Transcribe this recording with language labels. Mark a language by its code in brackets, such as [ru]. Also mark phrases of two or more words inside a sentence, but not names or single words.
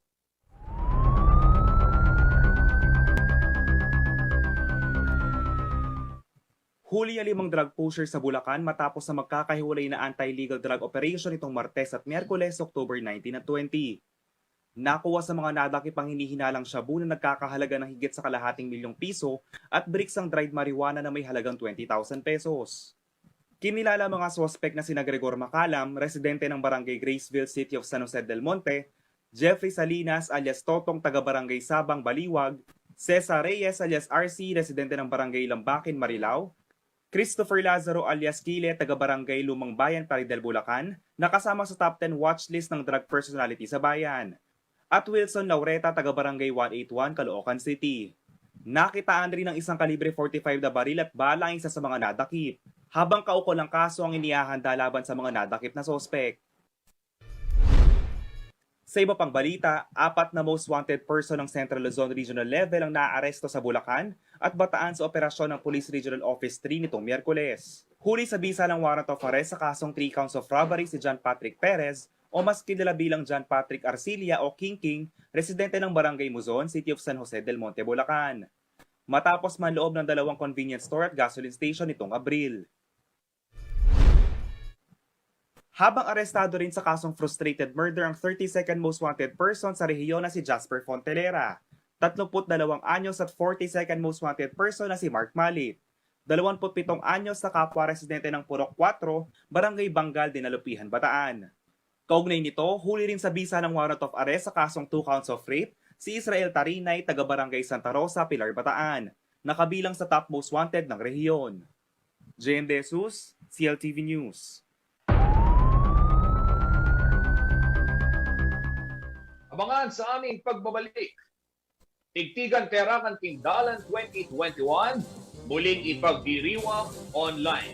[tl] Huli ang 5 [en] drug pusher [tl] sa Bulacan matapos na magkakahiwalay na [en] anti-legal drug operation [tl] itong Martes at Miyerkules, October 19 at 20. Nakuha sa mga nadakip ang hinihinalang shabu na nagkakahalaga ng higit sa kalahating milyong piso at bricks ang [en] dried marijuana [tl] na may halagang 20,000 pesos. Kinilala mga suspect na sina Gregor Macalam, residente ng Barangay Graceville, City of San Jose del Monte, Jeffrey Salinas alias Totong, taga-Barangay Sabang, Baliwag, Cesar Reyes alias RC, residente ng Barangay Lambakin, Marilao, Christopher Lazaro alias Kile, taga-Barangay Lumang Bayan, Paridel, Bulacan, nakasama sa [en] top 10 watchlist [tl] ng [en] drug personality [tl] sa bayan, at Wilson Laureta, taga-Barangay 181, Caloocan City. Nakitaan rin ng isang kalibre 45 na baril at bala ang isa sa mga nadakip, habang kaukol ang kaso ang inihahanda laban sa mga nadakip na sospek. Sa iba pang balita, 4 na [en] most wanted person [tl] ng Central Luzon Regional Level ang naaaresto sa Bulacan at Bataan sa operasyon ng Police Regional Office 3 nitong Miyerkules. Huli sa bisa ng [en] warrant of arrest [tl] sa kasong [en] 3 counts of robbery [tl] si John Patrick Perez o mas kilala bilang John Patrick Arcilia o King King, residente ng Barangay Muzon, City of San Jose del Monte, Bulacan. Matapos manloob ng 2 [en] convenience store [tl] at [en] gasoline station [tl] nitong Abril. Habang arestado rin sa kasong [en] frustrated murder [tl] ang [en] 32nd most wanted person [tl] sa rehiyon na si Jasper Fontelera, 32 anyos at [en] 42nd most wanted person [tl] na si Mark Malit, 27 anyos na kapwa residente ng Purok 4, Barangay Bangal, Dinalupihan, Bataan. Kaugnay nito, huli rin sa bisa ng [en] warrant of arrest [tl] sa kasong [en] 2 counts of rape [tl] si Israel Tarinay, taga-Barangay Santa Rosa, Pilar, Bataan, nakabilang sa [en] top most wanted [tl] ng rehiyon. JM De Jesus, CLTV News. Abangan sa aming pagbabalik. Tigtigan Terakan Tindalan 2021, muling ipagdiriwang online.